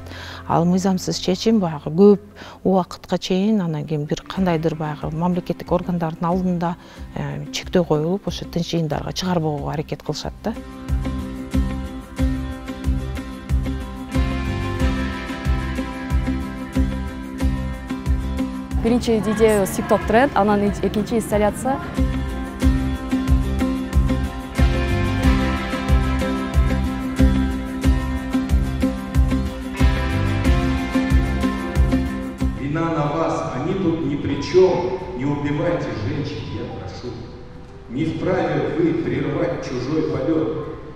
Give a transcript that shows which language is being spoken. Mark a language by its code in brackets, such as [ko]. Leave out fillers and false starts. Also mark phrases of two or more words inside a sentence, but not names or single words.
[ky] Ал мыйзамсыз чечим көп убакытка чейин анан кийин бир кандайдыр мамлекеттик органдардын алдында чектөө коюлуп, ошо тынч жыйындарга чыгарбоого аракет кылышат да. Биринчи идея TikTok тренд, анан экинчи инсталляция. [ru] Вина на вас, они тут ни при чем. Не убивайте женщин, я прошу. Не вправе вы прервать чужой полет.